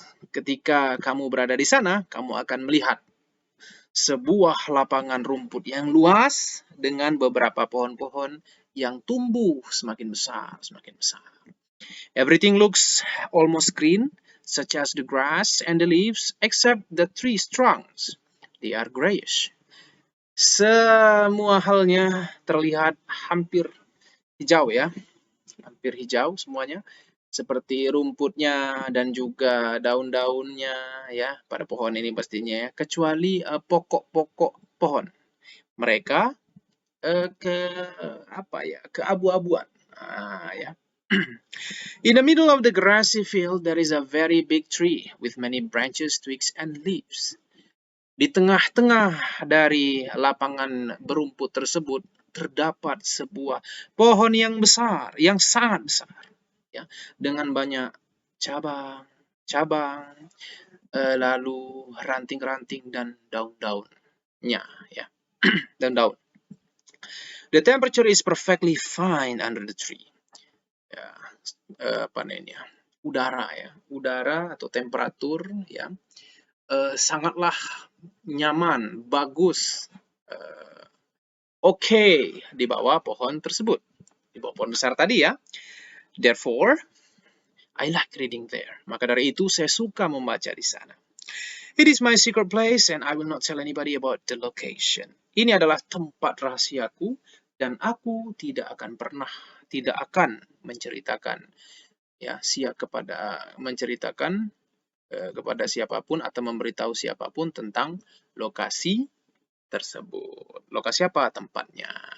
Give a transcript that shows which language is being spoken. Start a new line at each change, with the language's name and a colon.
Indonesian: Ketika kamu berada di sana, kamu akan melihat sebuah lapangan rumput yang luas dengan beberapa pohon-pohon yang tumbuh semakin besar, semakin besar.
English: Everything looks almost green, such as the grass and the leaves, except the tree trunks. They are grayish.
Indonesian: Semua halnya terlihat hampir hijau ya, hampir hijau semuanya, seperti rumputnya dan juga daun-daunnya ya pada pohon ini pastinya ya, kecuali pokok-pokok pohon. Mereka ke apa ya, keabu-abuan. Ya.
English: In the middle of the grassy field, there is a very big tree with many branches, twigs, and leaves.
Indonesian: Di tengah-tengah dari lapangan berumput tersebut terdapat sebuah pohon yang besar, yang sangat besar, ya, dengan banyak cabang, lalu ranting-ranting dan daun-daunnya, ya, daun-daun.
English: The temperature is perfectly fine under the tree.
Indonesian: Ya, apa namanya? Udara atau temperatur ya sangatlah nyaman, bagus, oke di bawah pohon tersebut, di bawah pohon besar tadi ya.
English: Therefore, I like reading there.
Indonesian: Maka dari itu saya suka membaca di sana.
English: It is my secret place and I will not tell anybody about the location.
Indonesian: Ini adalah tempat rahasiaku dan aku tidak akan menceritakan kepada siapapun atau memberitahu siapapun tentang lokasi tersebut. Lokasi apa? Tempatnya.